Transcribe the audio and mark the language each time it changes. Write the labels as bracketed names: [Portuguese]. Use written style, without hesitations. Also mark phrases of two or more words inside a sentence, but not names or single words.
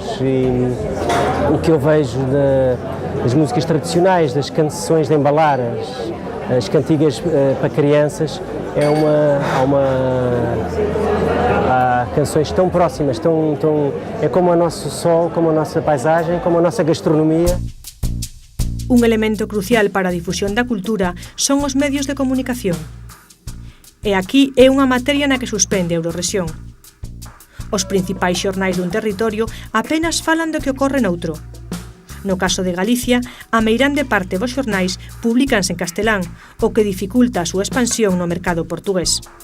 [Portuguese] E o que eu vejo das músicas tradicionais, das canções de embalar, as cantigas para crianças, há canções tão próximas, é como o nosso sol, como a nossa paisagem, como a nossa gastronomia. [Galician] Un elemento crucial para a difusión da cultura son os medios de comunicación. E aquí é unha materia na que suspende a Eurorrexión. Os principais xornais dun territorio apenas falan do que ocorre noutro. No caso de Galicia, a meirande parte dos xornais públicanse en castelán, o que dificulta a súa expansión no mercado portugués.